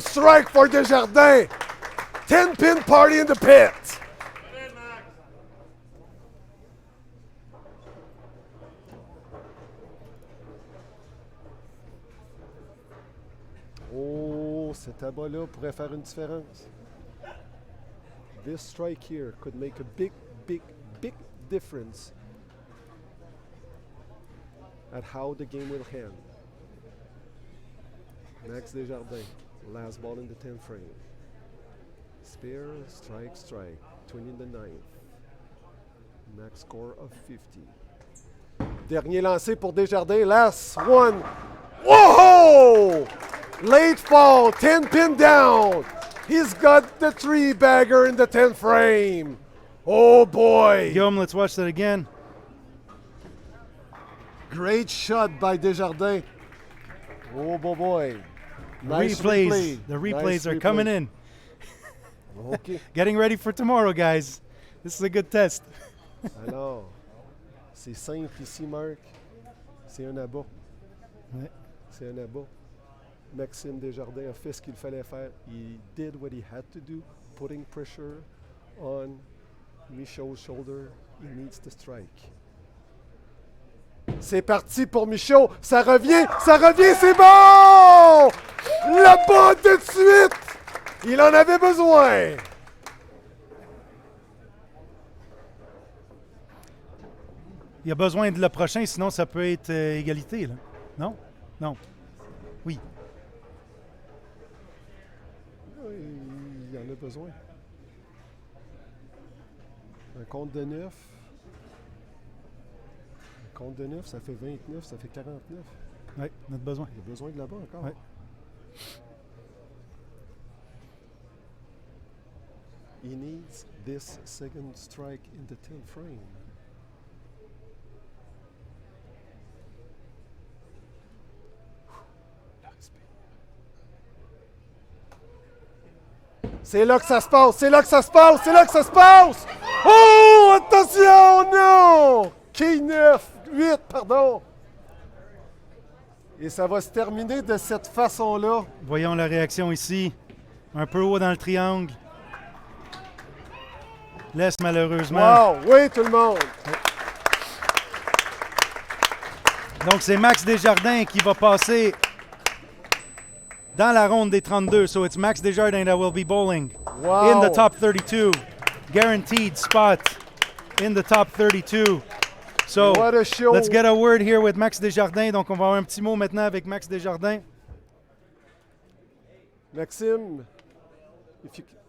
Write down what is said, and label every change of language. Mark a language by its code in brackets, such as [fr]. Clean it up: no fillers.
[en] Strike for Desjardins. 10-pin party in the pit. [fr] Oh, cet abat-là pourrait faire une différence. [en] This strike here could make a big, big, big difference at how the game will end. Max Desjardins, last ball in the 10th frame. Spear, strike, strike, 20 in the 9th. Max score of 50. [fr] Dernier lancé pour Desjardins, [en] last one. Whoa! Late fall, 10 pin down. He's got the 3-bagger in the 10th frame. Oh boy! Guillaume, let's watch that again. Great shot by Desjardins. Oh boy. Nice replays. replay. The replays Nice are replay. coming in. Okay. Getting ready for tomorrow, guys. This is a good test. [fr] Alors, c'est simple ici, Marc. C'est un abat. Ouais. C'est un abat. Maxime Desjardins a fait ce qu'il fallait faire. [en] He did what he had to do, putting pressure on Michaud's shoulder. He needs to strike. [fr] C'est parti pour Michaud. Ça revient, c'est bon! Là-bas tout de suite! Il en avait besoin! Il y a besoin de le prochain, sinon ça peut être égalité. Là. Non? Non. Oui. Il y en a besoin. Un compte de 9. Un compte de 9, ça fait 29, ça fait 49. Oui, on a besoin. Il y a besoin de là-bas encore. Ouais. [en] He needs this second strike in the 10th frame. [fr] C'est là que ça se passe, c'est là que ça se passe, c'est là que ça se passe! Oh, attention, non! Key 9, 8, pardon. Et ça va se terminer de cette façon-là. Voyons la réaction ici. Un peu haut dans le triangle. Laisse malheureusement. Wow, oui, tout le monde. Donc c'est Max Desjardins qui va passer dans la ronde des 32. [en] So it's Max Desjardins that will be bowling in the top 32. Guaranteed spot in the top 32. So What a show. let's get a word here with Max Desjardins. [fr] Donc on va avoir un petit mot maintenant avec Max Desjardins. [en] Maxime, if you...